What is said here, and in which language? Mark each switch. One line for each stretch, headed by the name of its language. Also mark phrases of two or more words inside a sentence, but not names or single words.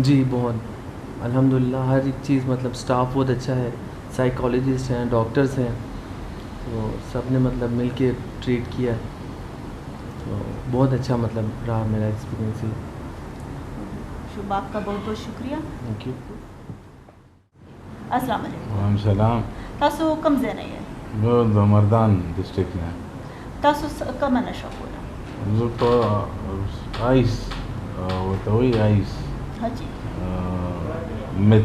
Urdu: جی بہت
Arabic: الحمد للہ.
Urdu: ہر ایک چیز مطلب اسٹاف بہت اچھا ہے، سائیکالوجسٹ ہیں، ڈاکٹرز ہیں، تو سب نے مطلب مل کے ٹریٹ کیا. تو بہت اچھا مطلب رہا میرا ایکسپیرینس ہی. شبہ آپ کا بہت بہت شکریہ.
English: Thank you.
Arabic: السلام علیکم. وعلیکم السلام.
Pashto: تاسو کم ځای نه یې؟ زه د مردان ډسټرکټ نه. تاسو کومه نشه کوله؟ زه په آیس ورته وایي آیس حاجي مت